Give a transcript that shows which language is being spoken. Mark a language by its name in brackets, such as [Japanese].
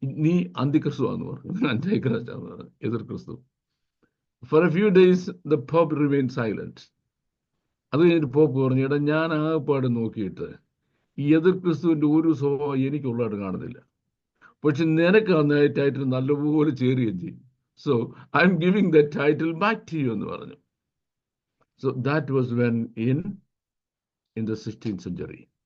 [Malayalam] നീ അന്തിക്രിസ്തു ആണെന്ന് പറഞ്ഞു, ആന്റൈ ക്രൈസ്റ്റ് ആണെന്ന് പറഞ്ഞു, എതിർ ക്രിസ്തു. [English] For a few days, the Pope remained silent. [Malayalam] അത് കഴിഞ്ഞിട്ട് പോപ്പ് പറഞ്ഞു, എടാ ഞാൻ ആകെപ്പാട് നോക്കിയിട്ട് ഈ എതിർ ക്രിസ്തുവിന്റെ ഒരു സ്വഭാവം എനിക്കുള്ളതായിട്ട് കാണുന്നില്ല, പക്ഷെ നിനക്ക് അന്ന് ടൈറ്റിൽ നല്ലപോലെ ചേരുകയും ചെയ്യും. [English] so I'm giving the title back to you [Malayalam] എന്ന് പറഞ്ഞു. [English] So that was when in the 16th century.